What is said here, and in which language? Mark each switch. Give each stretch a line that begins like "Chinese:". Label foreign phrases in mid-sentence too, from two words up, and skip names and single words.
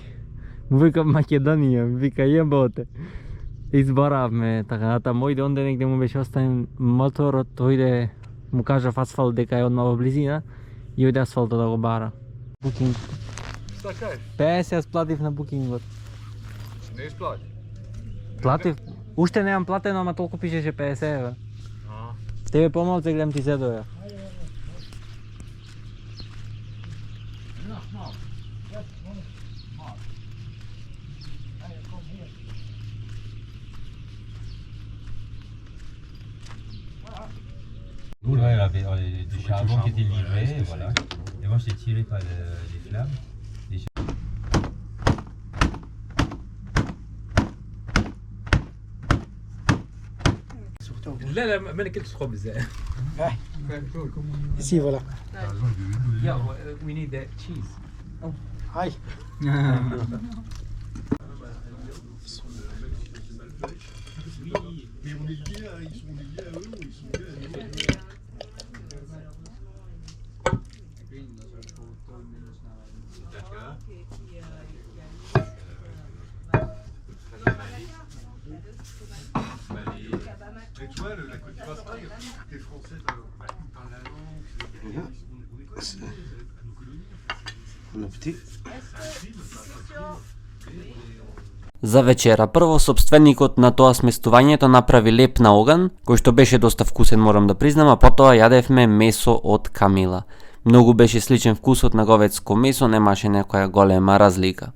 Macedonian: Му вика Македонија, ми вика јеботе. Изборавме, така натаму ојде онде негде му беше оставен моторот, ојде му кажа в асфалт дека е одма во близина и ојде асфалтот да го бара. Букинг.
Serbian: Šta kažeš?
Macedonian: 50 јас платив на букингот.
Serbian: Ne isplati.
Macedonian: Платив? Уште немам платено, ама толку пишеше 50 евра. Тебе помалце гледам ти се доја.
French: Nous, ouais, du charbon qui était livré, voilà. Et moi, j'étais tiré par les flammes.
Arabic: لا لا ما ناكلش خبز.
French: Ici, voilà.
English: Yeah, we need that cheese.
French: Aïe. Mais on est liés à, ils sont liés à eux ou ils sont liés à nous? Mais tu vois, la Côte d'Ivoire, c'est pareil, t'es français, tu parles la langue, on est quoi à nos colonies? On a petit.
Macedonian: За вечера, прво собственикот на тоа сместувањето направи леп на оган, кој што беше доста вкусен, морам да признам, а потоа јадевме месо од камила. Многу беше сличен вкусот на говедско месо, немаше некоја голема разлика.